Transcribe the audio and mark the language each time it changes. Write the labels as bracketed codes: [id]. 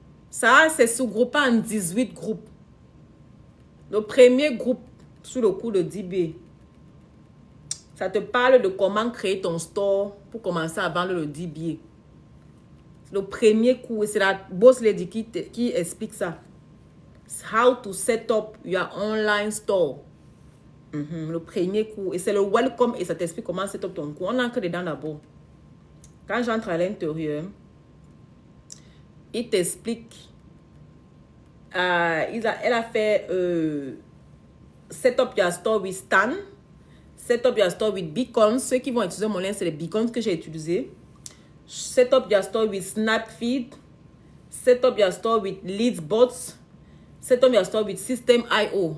[fr] Ça, c'est sous-groupé en 18 groupes. Le premier groupe sur le cours de DBA, ça te parle de comment créer ton store pour commencer à vendre le DBA. Le premier cours, c'est la boss lady qui explique ça. [en] How to set up your online store. [fr] Le premier cours. Et c'est le welcome et ça t'explique comment [en] set up [fr] ton cours. On entre dedans d'abord. Quand j'entre à l'intérieur, il t'explique. Elle a fait [en] set up your store with Stan, set up your store with Beacons. [fr] Ceux qui vont utiliser mon lien, c'est les Beacons que j'ai utilisés. [en] Set up your store with Snapfeed, set up your store with Leadsbots, set up your store with System.io.